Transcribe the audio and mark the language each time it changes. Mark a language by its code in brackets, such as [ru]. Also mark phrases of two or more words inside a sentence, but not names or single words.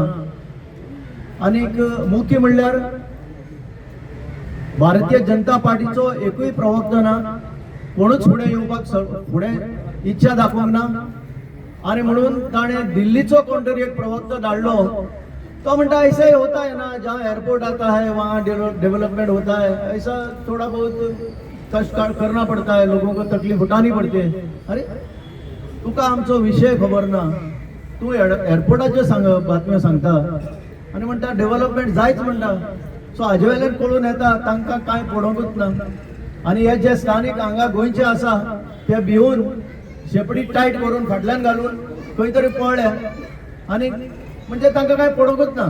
[kok] आनीक मुख्य म्हणल्यार भारतीय जनता पार्टीचो एकूय प्रवक्ता ना, कोणूच फुडें येवपाक फुडें इच्छा दाखोवंक ना. आनी म्हणून ताणें दिल्लीचो कोण तरी एक प्रवक्ता धाडलो. तो म्हणता [hi] ऐसा ही होता है ना, जहाँ एयरपोर्ट आता है वहाँ डेवलपमेंट होता है, ऐसा थोड़ा बहुत कष्ट करना पड़ता है, लोगों को तकलीफ उठानी पड़ती है. [kok] अरे तुका आमचो विषय खबर ना, तू एयरपोर्टाच्यो बातम्यो सांगता आनी म्हणटा डेव्हलपमेंट जायच म्हणटा. सो हाजे वेल्यान कळून येता तांकां कांय पडोंकूच ना. आनी हे जे स्थानीक हांगा गोंयचे आसा ते भिवून शेपडी टायट करून फाटल्यान घालून खंय तरी पळ्ळ्या आनी म्हणजे तांकां कांय पडोंकूच ना.